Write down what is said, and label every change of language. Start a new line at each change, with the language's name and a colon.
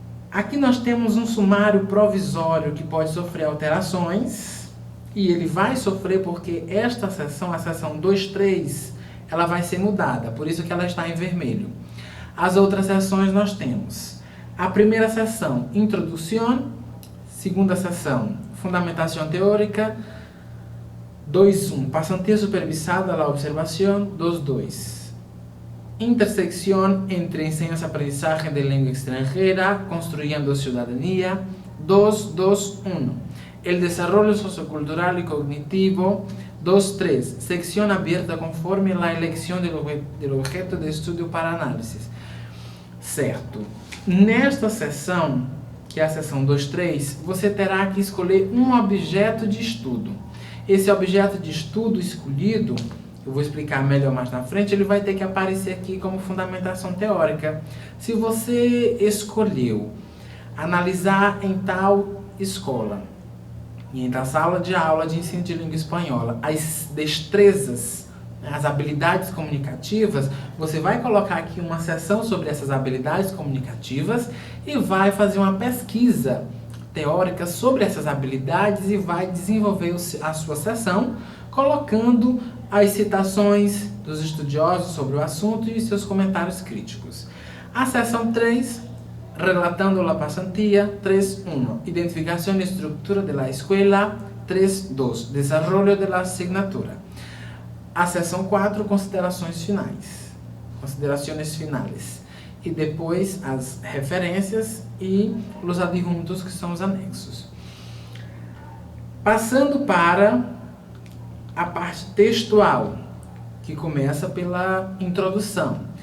Portuguese: Aqui nós temos um sumário provisório que pode sofrer alterações, e ele vai sofrer porque esta seção, a seção 2.3, ela vai ser mudada, por isso que ela está em vermelho. As outras seções nós temos a primeira seção, Introdução, segunda seção, Fundamentação Teórica, 2.1,
Spanish: Pasantía supervisada a la observación,
Portuguese: 2.2.
Spanish: Intersección entre enseñanza-aprendizaje de lengua extranjera, construyendo ciudadanía, 2.2.1. El desarrollo sociocultural y cognitivo, 2.3. Sección abierta conforme la elección del objeto de estudio para análisis.
Portuguese: Certo. Nesta seção, que é a seção 2.3, você terá que escolher um objeto de estudo. Esse objeto de estudo escolhido, eu vou explicar melhor mais na frente, ele vai ter que aparecer aqui como fundamentação teórica. Se você escolheu analisar em tal escola, e em tal sala de aula de ensino de língua espanhola, as destrezas, as habilidades comunicativas, você vai colocar aqui uma seção sobre essas habilidades comunicativas e vai fazer uma pesquisa teórica sobre essas habilidades e vai desenvolver a sua seção, colocando as citações dos estudiosos sobre o assunto e seus comentários críticos. A seção 3,
Spanish: relatando la pasantía, 3.1, identificación y estructura de la escuela, 3.2, Desarrollo de la asignatura.
Portuguese: A seção 4, considerações finais. Considerações finais. E depois as referências e os adjuntos, que são os anexos. Passando para a parte textual, que começa pela introdução.